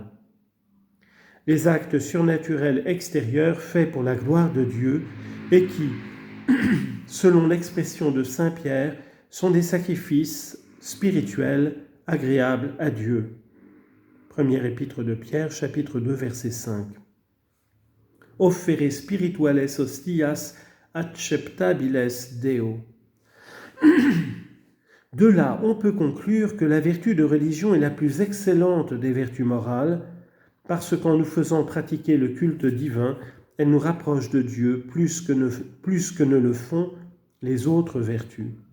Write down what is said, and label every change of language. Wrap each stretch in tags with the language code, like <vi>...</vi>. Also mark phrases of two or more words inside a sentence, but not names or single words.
<fr>Les actes surnaturels extérieurs faits pour la gloire de Dieu et qui, selon l'expression de Saint Pierre, sont des sacrifices spirituels agréables à Dieu. Première épître de Pierre, chapitre 2, verset 5.</fr> <la>Offere spirituales hostias acceptabiles Deo.</la> <fr>De là, on peut conclure que la vertu de religion est la plus excellente des vertus morales, parce qu'en nous faisant pratiquer le culte divin, elle nous rapproche de Dieu plus que ne le font les autres vertus.</fr>